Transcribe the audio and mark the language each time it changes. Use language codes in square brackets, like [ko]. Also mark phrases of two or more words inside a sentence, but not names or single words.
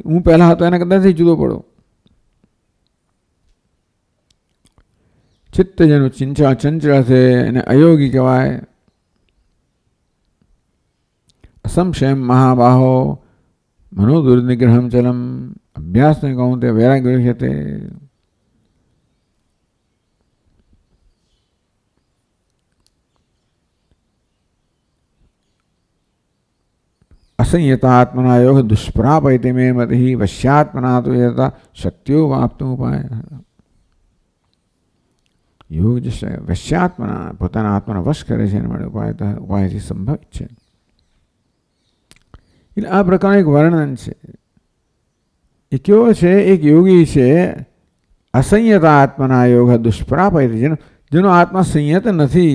[gu] હું પહેલા હતો એના કદાચ જુદો પડો. ચિત્ત જેનું ચંચળ છે એને અયોગી કહેવાય. [sa] અસંશયમ મહાબાહો મનોદુર્નિગ્રહમ ચલમ, [gu] અભ્યાસને કહું તે વૈરાગ્ય છે તે. [sa] असंयतात्मना योग दुष्प्रापयति मे मति, वश्यात्मना तो यथा शक्तियों वाप्तुं उपाय. [gu] યોગ જે વશ્યાત્મના પોતાના આત્માનો વશ કરે છે એના માટે ઉપાયથી સંભવિત છે. એટલે આ પ્રકારનું એક વર્ણન છે. એ કેવો છે? એક યોગી છે [sa] અસંયત આત્માના યોગ દુષ્પ્રાપયતિ, [gu] જેનો આત્મા સંયત નથી.